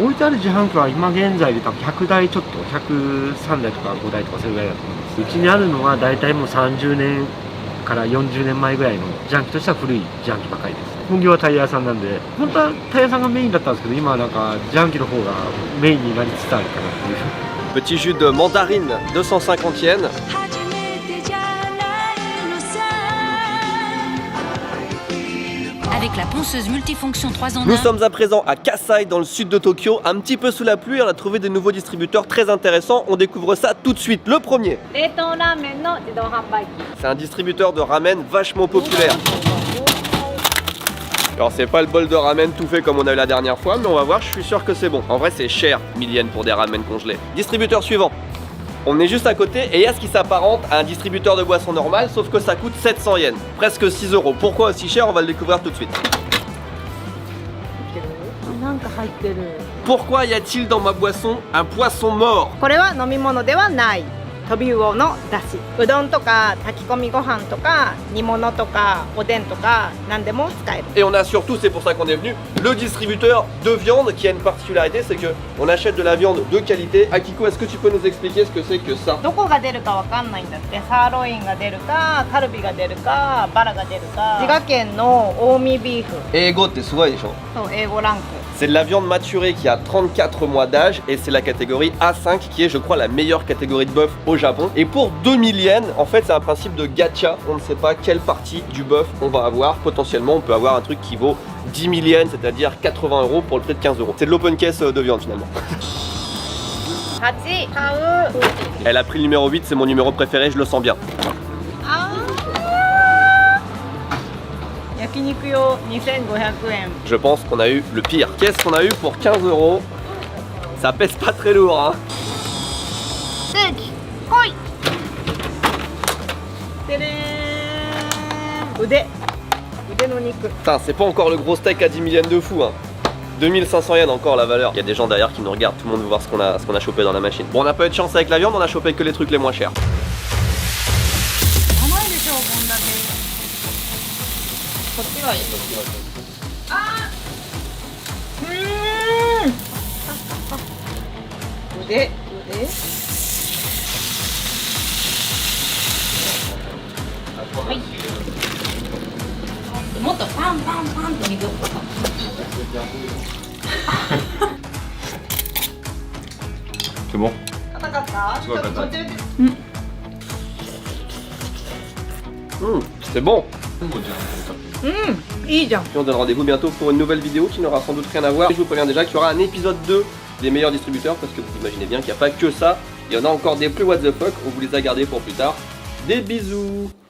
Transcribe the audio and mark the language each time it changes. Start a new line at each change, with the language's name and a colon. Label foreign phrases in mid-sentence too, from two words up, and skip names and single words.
Japanese: 置いてある自販機は今現在で多分100台ちょっと、103台とか5台とかそれぐらいだと思います。うちにあるのは大体もう30年から40年前ぐらいの自販機としては古い自販機ばかりです。本業はタイヤ屋さんなんで、本当はタイヤ屋さんがメインだったんですけど、今はなんか自販機の方がメインになりつつあるかなっていう。
French: Petit jus de mandarine, 250 yens. Avec la ponceuse multifonction 3 en 1. Nous sommes à présent à Kasai dans le sud de Tokyo, un petit peu sous la pluie, on a trouvé des nouveaux distributeurs très intéressants, on découvre ça tout de suite. Le premier,
Japanese: 冷凍ラーメンの自動販売機。
French: c'est un distributeur de ramen vachement populaire. Alors c'est pas le bol de ramen tout fait comme on a eu la dernière fois, mais on va voir, je suis sûr que c'est bon. En vrai c'est cher, 1000 yens pour des ramen congelés. Distributeur suivant. On est juste à côté et il y a ce qui s'apparente à un distributeur de boissons normal, sauf que ça coûte 700 yens, presque 6 euros. Pourquoi aussi cher? On va le découvrir tout de suite.
Japanese: なんか入ってる。
French: Pourquoi y a-t-il dans ma boisson un poisson mort?
Japanese: これは飲み物ではない。トビウオのだし。うどんとか炊き込みご飯とか煮物とかおでんとか何でも使える。
French: Et on a surtout, c'est pour ça qu'on est venu, le distributeur de viande qui a une particularité, c'est que on achète de la viande de qualité. Akiko, est-ce que tu peux nous expliquer ce que c'est que ça?
Japanese: どこが出るかわかんないんだって。サーロインが出るか、カルビが出るか、バラが出るか。滋賀県の近江ビーフ。
French: Ego, t'es souvent des gens.
Japanese: そう、英語ランク。
French: C'est de la viande maturée qui a 34 mois d'âge et c'est la catégorie A5 qui est, je crois, la meilleure catégorie de bœuf au Japon. Et pour 2000 yens, en fait, c'est un principe de gacha. On ne sait pas quelle partie du bœuf on va avoir. Potentiellement, on peut avoir un truc qui vaut 10 000 yens, c'est-à-dire 80 euros pour le prix de 15 euros. C'est de l'open case de viande finalement.
Japanese: 8、買う。
French: Elle a pris le numéro 8, c'est mon numéro préféré, je le sens bien.
Japanese: あー。焼肉用2500円。
French: Je pense qu'on a eu le pire. Qu'est-ce qu'on a eu pour 15 euros? Ça pèse pas très lourd, hein.
Japanese: ステーキ、来い。てれーん。腕の肉。
French: Putain, c'est pas encore le gros steak à 10 000 yens de fou, hein. 2500 yens encore la valeur. Il y a des gens derrière qui nous regardent, tout le monde veut voir ce qu'on a chopé dans la machine. Bon, on n'a pas eu de chance avec la viande, on a chopé que les trucs les moins chers.
Japanese: 甘いでしょ、こんだけ。こっちがいい。あー。腕。はい。もっとパンパンパンと水を。
French: C'est bon?
Japanese: 硬かった？すごい硬い。途中で。
French: C'est bon.
Japanese: いいじゃん。
French: Et on donne rendez-vous bientôt pour une nouvelle vidéo qui n'aura sans doute rien à voir. Et je vous préviens déjà qu'il y aura un épisode 2 des meilleurs distributeurs parce que vous imaginez bien qu'il n'y a pas que ça. Il y en a encore des plus
English: what the fuck,
French: on vous les a gardés pour plus tard. Des bisous.